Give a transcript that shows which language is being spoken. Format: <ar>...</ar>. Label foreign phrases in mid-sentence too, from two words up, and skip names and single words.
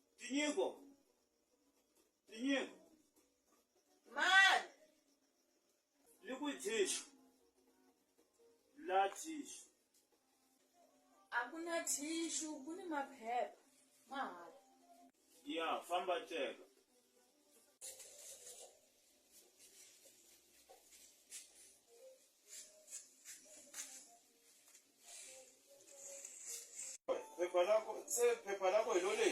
<ts>Tinyiko. Man,</ts> <en>Liquid tissue. Blood tissue.</en> <ts>akuna tissue, kuni maphepha. Mahala. Yeah, famba teka. Phepha lakho yilo leli.</ts>